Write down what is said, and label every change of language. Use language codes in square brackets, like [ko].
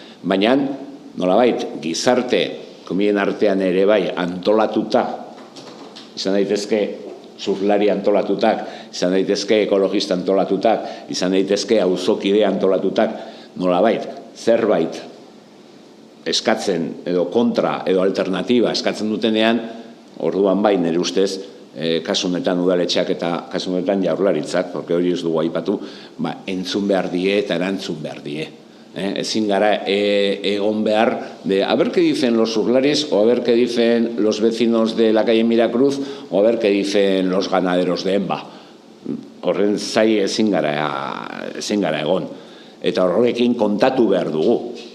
[eu] Baina, nolabait, gizarte, komien artean ere bai, antolatuta, izan daitezke surflari antolatutak, izan daitezke ekologista antolatutak, izan daitezke auzokide antolatutak, nolabait, zerbait eskatzen, edo kontra, edo alternatiba eskatzen dutenean, orduan bai, nire ustez, kasunetan udaletxeak eta kasunetan jaurlaritzak, porque hori ez dugu aipatu, entzun behar die eta erantzun behar die. Ezin gara egon behar [es] de a ver qué dicen los surflaris o a ver qué dicen los vecinos de la calle Miracruz o a ver qué dicen los ganaderos de Enba. [eu] Horren zai ezin gara egon. Eta horrekin kontatu behar dugu.